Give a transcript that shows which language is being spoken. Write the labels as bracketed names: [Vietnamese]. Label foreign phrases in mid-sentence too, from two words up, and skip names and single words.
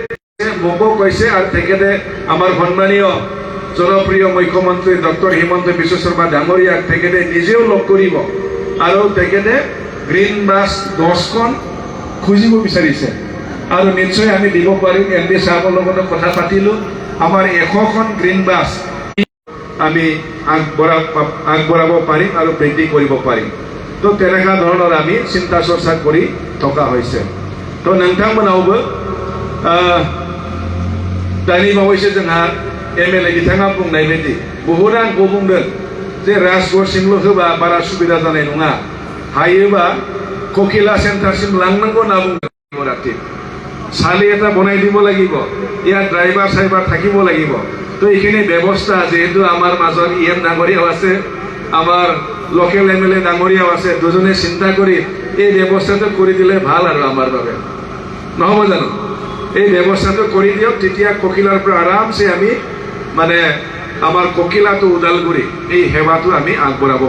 [Assamese] তেখেতে মোকো কৈছে আৰু তেখেতে আমাৰ সন্মানীয় জনপ্ৰিয় মুখ্যমন্ত্ৰী ডক্টৰ হিমন্ত বিশ্ব শৰ্মা ডাঙৰীয়াক তেখেতে নিজেও লগ কৰিব আৰু তেখেতে [English] green bus [Assamese] 10খন খুজিব বিচাৰিছে আৰু নিশ্চয় আমি দিব পাৰিম এমডি সাহেবৰ লগত কথা পাতিলোঁ আমাৰ 100খন [English] green bus [Assamese] আমি আগবঢ়াব পাৰিম আৰু বৃদ্ধি কৰিব পাৰিম তো তেনেকুৱা ধৰণৰ আমি চিন্তা চৰ্চা কৰি থকা হৈছে তো नोंथांमोनावबो [Bodo] दानि बावैसो जोंहा एमएलए बिथाङा बुंनाय बायदि बहुद आंखौ बुंदों जे राजगड़सिमल' होबा बारा सुबिदा जानाय नङा हायोबा ककिला सेन्टारसिम लांनांगौ होनना बुंदों राति [Assamese] চালি এটা বনাই দিব লাগিব ইয়াত ড্ৰাইভাৰ চাইভাৰ থাকিব লাগিব তো এইখিনি ব্যৱস্থা যেহেতু আমাৰ মাজত ইএম ডাঙৰীয়াও আছে আমাৰ [English] local MLA [Assamese] ডাঙৰীয়াও আছে দুজনে চিন্তা কৰি এই ব্যৱস্থাটো কৰি দিলে ভাল আৰু আমাৰ বাবে নহ'ব জানো এই ব্যৱস্থাটো কৰি দিয়ক তেতিয়া ককিলাৰ পৰা আৰামছে আমি মানে আমাৰ ককিলাটো ওদালগুৰি এই সেৱাটো আমি আগবঢ়াব